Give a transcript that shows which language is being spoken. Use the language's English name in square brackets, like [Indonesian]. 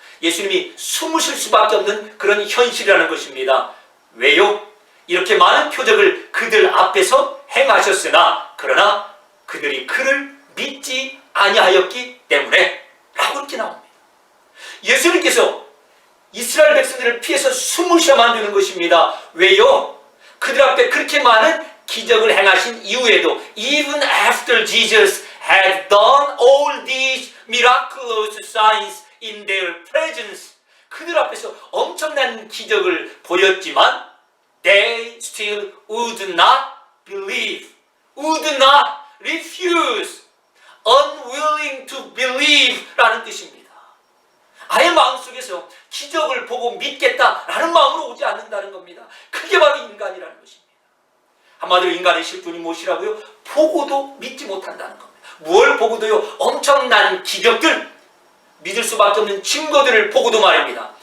[Korean] 예수님이 숨으실 수밖에 없는 그런 현실이라는 것입니다. 왜요? 이렇게 많은 표적을 그들 앞에서 행하셨으나 그러나 그들이 그를 믿지 아니하였기 때문에 라고 이렇게 나옵니다. 예수님께서 이스라엘 백성들을 피해서 숨으셔야만 되는 것입니다. 왜요? 그들 앞에 그렇게 많은 기적을 행하신 이후에도 [English] even after Jesus had done all these miraculous signs in their presence, [Korean] 그들 앞에서 엄청난 기적을 보였지만 [English] they still would not believe, would not refuse, unwilling to believe [Korean] 라는 뜻입니다. 아예 마음속에서 기적을 보고 믿겠다라는 마음으로 오지 않는다는 겁니다. 그게 바로 인간이라는 것입니다. 한마디로 인간의 실존이 무엇이라고요? 보고도 믿지 못한다는 겁니다. 뭘 보고도요? 엄청난 기적들, 믿을 수밖에 없는 증거들을 보고도 말입니다.